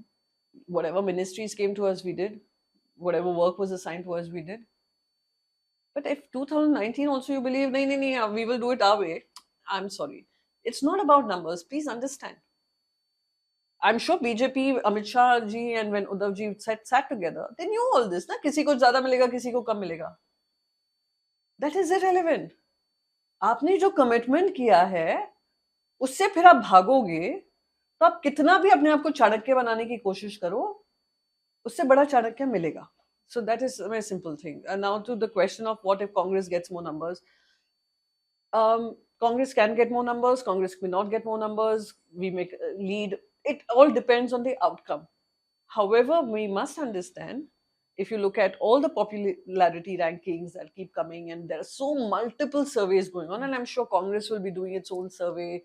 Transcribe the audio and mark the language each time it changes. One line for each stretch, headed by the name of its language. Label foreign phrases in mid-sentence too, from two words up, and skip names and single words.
English: Whatever ministries came to us, we did. Whatever work was assigned to us, we did. But if 2019 also you believe, no, we will do it our way, I'm sorry. It's not about numbers. Please understand. I'm sure BJP, Amit Shah ji, and when Uddhav ji sat together, they knew all this.
Hindi: ना? किसी को ज़्यादा मिलेगा, किसी को कम मिलेगा.
English: That is irrelevant.
Hindi: आपने जो कमिटमेंट किया है उससे फिर आप भागोगे तो आप कितना भी अपने आप को चाणक्य बनाने की कोशिश करो उससे बड़ा चाणक्य मिलेगा.
English: So that is a very simple thing. And now to the question of what if Congress gets more numbers. Congress can get more numbers, Congress may not get more numbers, we make lead. It all depends on the outcome. However, we must understand if you look at all the popularity rankings that keep coming, and there are so multiple surveys going on, and I'm sure Congress will be doing its own survey.